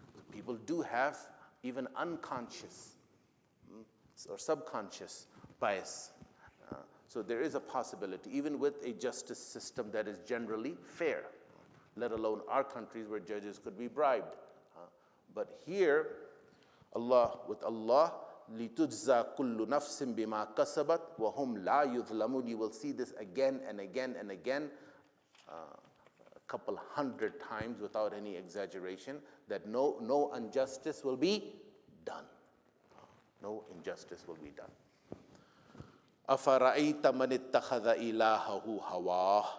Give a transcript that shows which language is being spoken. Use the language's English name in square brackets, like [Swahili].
[English] People do have even unconscious or subconscious bias. So there is a possibility, even with a justice system that is generally fair, let alone our countries where judges could be bribed. But here, with Allah, [Arabic] لِتُجْزَى كُلُّ نَفْسٍ بِمَا كَسَبَتْ وَهُمْ لَا يُظْلَمُونَ. [English] You will see this again and again and again, a couple hundred times without any exaggeration, that no injustice will be done. No injustice will be done. [Arabic] أَفَرَأَيْتَ مَنِ اتَّخَذَ إِلَهَهُ هَوَاهُ.